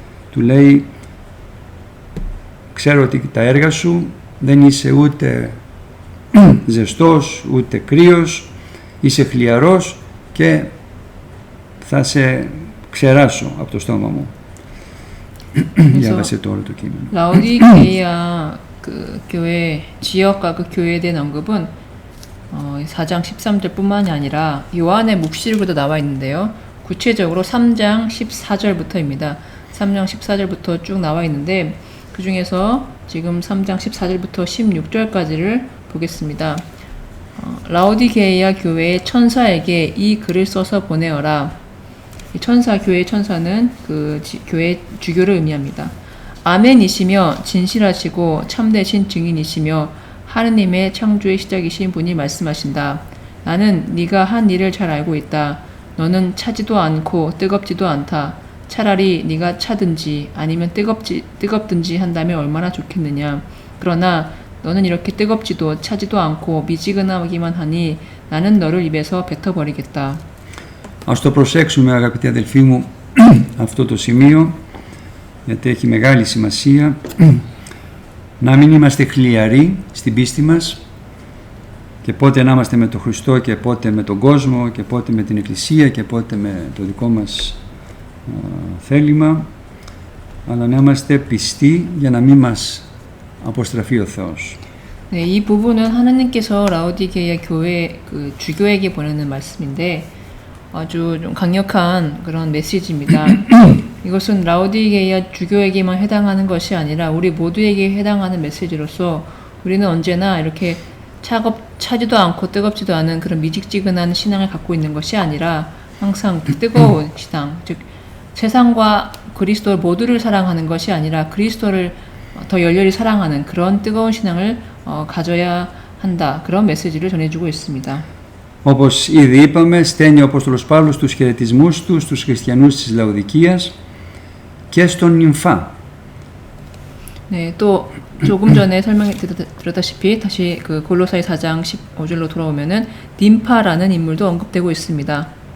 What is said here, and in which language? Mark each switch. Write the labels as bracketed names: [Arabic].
[Greek] του λέει: ξέρω ότι τα έργα σου δεν είσαι ούτε ζεστός ούτε κρύος, είσαι χλιαρός και θα σε ξεράσω από το στόμα μου. διάβασε τώρα το κείμενο. [Korean] 라오디게이아 그 교회 지역과 그 교회에 대한 언급은 4장 13절뿐만이 아니라 요한의 묵시록에도 나와 있는데요. 구체적으로 3장 14절부터입니다. 3장 14절부터 쭉 나와 있는데 그 중에서 지금 3장 14절부터 16절까지를 보겠습니다. 라오디게이아 교회의 천사에게 이 글을 써서 보내어라. 이 천사, 교회의 천사는 그 교회 주교를 의미합니다. 아멘이시며 진실하시고 참되신 증인이시며 하느님의 창조의 시작이신 분이 말씀하신다. 나는 네가 한 일을 잘 알고 있다. 너는 차지도 않고 뜨겁지도 않다. 차라리 네가 차든지 아니면 뜨겁든지 한다면 얼마나 좋겠느냐. 그러나 너는 이렇게 뜨겁지도 차지도 않고 미지근하기만 하니 나는 너를 입에서 뱉어버리겠다. [Greek] Ας το προσέξουμε, αγαπητοί αδελφοί μου, αυτό το σημείο, γιατί έχει μεγάλη σημασία. Να μην είμαστε χλιαροί στην πίστη μας και πότε να είμαστε με τον Χριστό και πότε με τον κόσμο και πότε με την Εκκλησία και πότε με το δικό μας θέλημα, αλλά να είμαστε πιστοί για να μην μας αποστραφεί ο Θεός. [Korean] 네, 이 부분은 하나님께서 라오디게이아 교회 그 주교에게 보내는 말씀인데 아주 좀 강력한 그런 메시지입니다. 이것은 라오디게이아 주교에게만 해당하는 것이 아니라 우리 모두에게 해당하는 메시지로서 우리는 언제나 이렇게 차지도 않고 뜨겁지도 않은 그런 미직지근한 신앙을 갖고 있는 것이 아니라 항상 뜨거운 신앙, 즉 세상과 그리스도 모두를 사랑하는 것이 아니라 그리스도를 더 열렬히 사랑하는 그런 뜨거운 신앙을 가져야 한다. 그런 메시지를 전해주고 있습니다. [Greek] Όπως ήδη είπαμε, στέλνει ο Απόστολος Παύλος τους χαιρετισμούς του στους χριστιανούς της Λαοδικίας και στον Νυμφά. [Korean] 네, 또 조금 전에 설명드렸다시피 다시 그 골로사이 4장 15절로 돌아오면은 ним파라는 인물도 언급되고 있습니다.